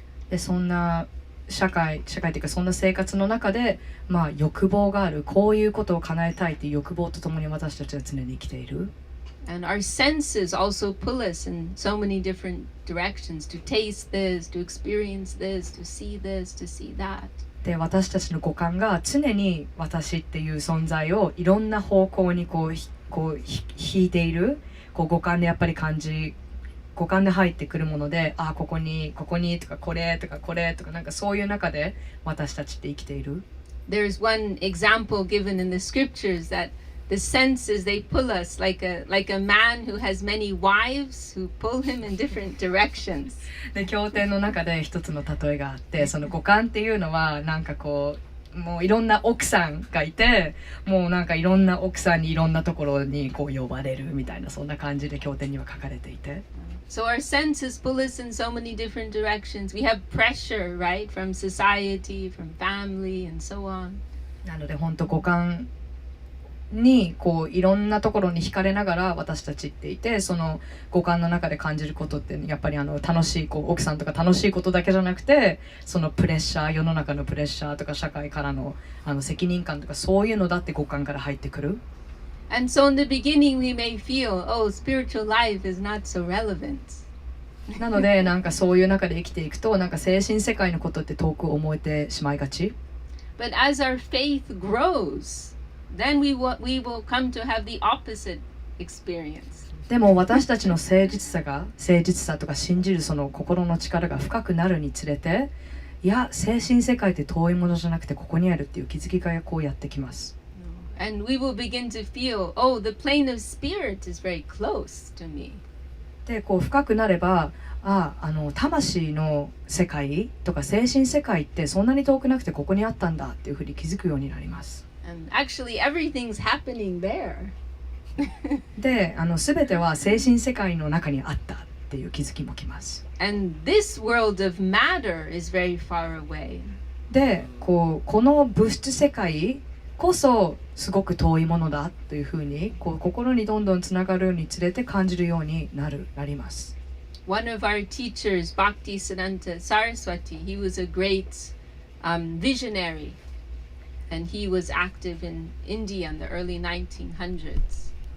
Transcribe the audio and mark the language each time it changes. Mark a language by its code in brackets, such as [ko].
[ja] でそんな社会っていうかそんな生活の中で、欲望がある、こういうことを叶えたいっていう欲望とともに私たちは常に生きている。 [en] And our senses also pull us in so many different directions to taste this, to experience this, to see this, to see that. [ja] で私たちの五感が常に私っていう存在をいろんな方向に引いている。五感でやっぱり五感で入ってくるもので、ここにとかこれとかこれとか、なんかそういう中で私たちって生きている。 [en] There's one example given in the scriptures that the senses, they pull us like a man who has many wives who pull him in different directions. [ja] で経典の中で一つの例えがあって、その五感っていうのはなんかもういろんな奥さんがいて、もうなんかいろんな奥さんにいろんなところに呼ばれるみたいな、そんな感じで経典には書かれていて。 [en] So our senses pull us in so many different directions. We have pressure, right, from society, from family, and so on. [ja] なので本当五感にいろんなところに惹かれながら私たちっていて、その五感の中で感じることってやっぱり楽しい奥さんとか楽しいことだけじゃなくて、そのプレッシャー、世の中のプレッシャーとか社会からの責任感とかそういうのだって五感から入ってくる。 [en] And so in the beginning we may feel, oh, spiritual life is not so relevant. [ja] なのでなんかそういう中で生きていくと、なんか精神世界のことって遠く思えてしまいがち。 [en] But as our faith grows, then we will come to have the opposite experience. [ja] でも私たちの誠実さとか信じるその心の力が深くなるにつれて、いや精神世界って遠いものじゃなくてここにあるっていう気づきがやってきます。 [en] And we will begin to feel, oh, the plane of spirit is very close to me. [ja] で深くなれば、魂の世界とか精神世界ってそんなに遠くなくてここにあったんだっていうふうに気づくようになります。 [en] And actually everything's happening there. [ja] で全ては精神世界の中にあったっていう気づきもきます。 [en] And this world of matter is very far away. [ja] でこの物質世界こそすごく遠いものだというふうに心にどんどんつながるにつれて感じるようになります。 [en] One of our teachers, Bhakti Siddhanta Saraswati, he was a great visionary, and he was active in India in the early 1900s.